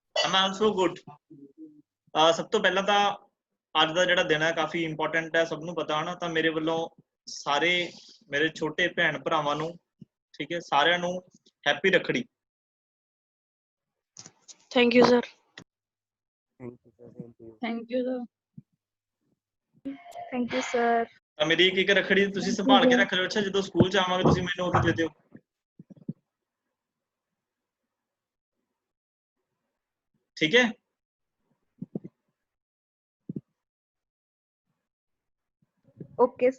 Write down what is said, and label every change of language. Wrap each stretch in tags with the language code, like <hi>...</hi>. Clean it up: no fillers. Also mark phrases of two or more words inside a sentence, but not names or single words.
<en>I'm also good.</en> <hi>सब तो पहला</hi> <pa>ਤਾਂ ਅੱਜ ਦਾ ਜਿਹੜਾ ਦਿਨ ਹੈ ਕਾਫੀ ਇੰਪੋਰਟੈਂਟ ਹੈ, ਸਭ ਨੂੰ ਪਤਾ ਹੈ ਨਾ। ਤਾਂ ਮੇਰੇ ਵੱਲੋਂ ਸਾਰੇ ਮੇਰੇ ਛੋਟੇ ਭੈਣ ਭਰਾਵਾਂ ਨੂੰ, ਠੀਕ ਹੈ, ਸਾਰਿਆਂ ਨੂੰ ਹੈਪੀ ਰੱਖੜੀ।</pa> <en>Thank you, sir. Thank you, sir. Same to you. Thank you, sir. Thank you, sir.</en> <pa>ਤਾਂ ਮੇਰੀ ਇੱਕ ਰੱਖੜੀ ਤੁਸੀਂ ਸੰਭਾਲ ਕੇ ਰੱਖ ਲਿਓ। ਅੱਛਾ, ਜਦੋਂ ਸਕੂਲ ਚ ਆਵਾਂਗੇ ਤੁਸੀਂ ਮੈਨੂੰ ਉਦੋਂ ਦੇ ਦਿਓ, ਠੀਕ ਹੈ।</pa> <en>Okay, sir.</en>